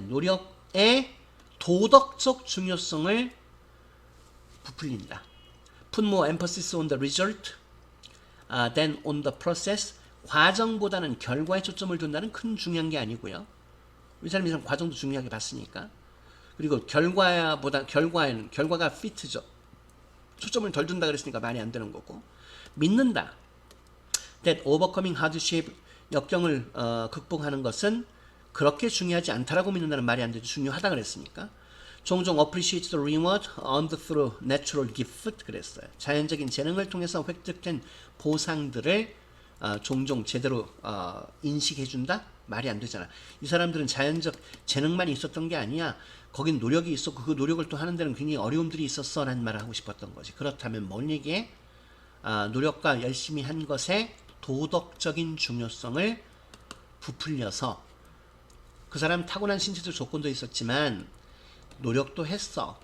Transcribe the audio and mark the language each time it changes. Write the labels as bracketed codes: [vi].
[ko] 노력의 도덕적 중요성을 부풀린다. [en] Put more emphasis on the result than on the process. [ko] 과정보다는 결과에 초점을 둔다는 큰 중요한 게 아니고요. 우리 사람이 과정도 중요하게 봤으니까. 그리고 결과가 fit죠. 초점을 덜 둔다 그랬으니까 말이 안 되는 거고. 믿는다. [en] That overcoming hardship, [ko] 역경을 극복하는 것은 그렇게 중요하지 않다라고 믿는다는 말이 안 되죠. 중요하다 그랬으니까. 종종 [en] appreciate the reward earned through natural gift [ko] 그랬어요. 자연적인 재능을 통해서 획득된 보상들을 종종 제대로 인식해준다? 말이 안 되잖아. 이 사람들은 자연적 재능만 있었던 게 아니야. 거긴 노력이 있었고 그 노력을 또 하는 데는 굉장히 어려움들이 있었어 라는 말을 하고 싶었던 거지. 그렇다면 뭔 얘기에? 노력과 열심히 한 것에 도덕적인 중요성을 부풀려서, 그 사람 타고난 신체적 조건도 있었지만 노력도 했어.